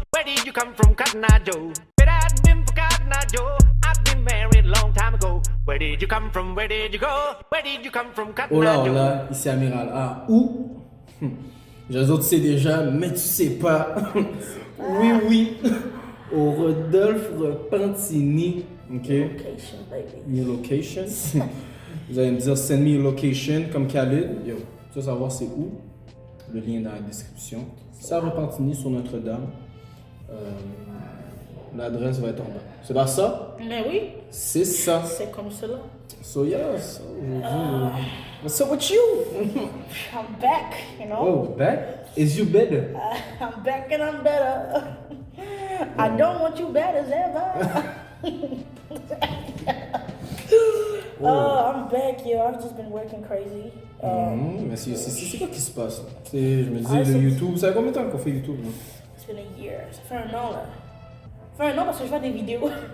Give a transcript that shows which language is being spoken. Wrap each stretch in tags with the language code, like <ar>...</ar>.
<en>Where did you come from, Cotton Eye Joe? Where I'd been for Cotton Eye Joe? I've been married a long time ago. Where did you come from? Where did you go? Where did you come from, Cotton Eye Joe?</en> <fr>Oh là, ici Amiral A. Où? Les autres tu sais déjà, mais tu sais pas. Oui. Au Rodolphe Repentini. Ok.</fr> <en>Location, baby. New location.</en> <fr>Vous allez me dire</fr> <en>send me a location</en> <fr>comme Khalid. Yo, tu veux savoir c'est où? Le lien dans la description. C'est à Repentigny sur Notre-Dame. L'adresse va être en bas. C'est pas ça? Mais oui, C'est ça. c'est comme cela.</fr> <en>So yes,</en> <fr>aujourd'hui.</fr> <en>What's up with you? I'm back, you know. Oh, back? Is you better? I'm back and I'm better. I don't want you bad as ever. I'm back, yo. I've just been working crazy.</en> <fr>Mais c'est quoi qui se passe? Je me dis, le YouTube, ça fait combien de temps qu'on fait YouTube? Là?</fr> <en>It's been a year.</en> <fr>Ça fait un an, là. Ça fait un an parce que je fais des vidéos.</fr>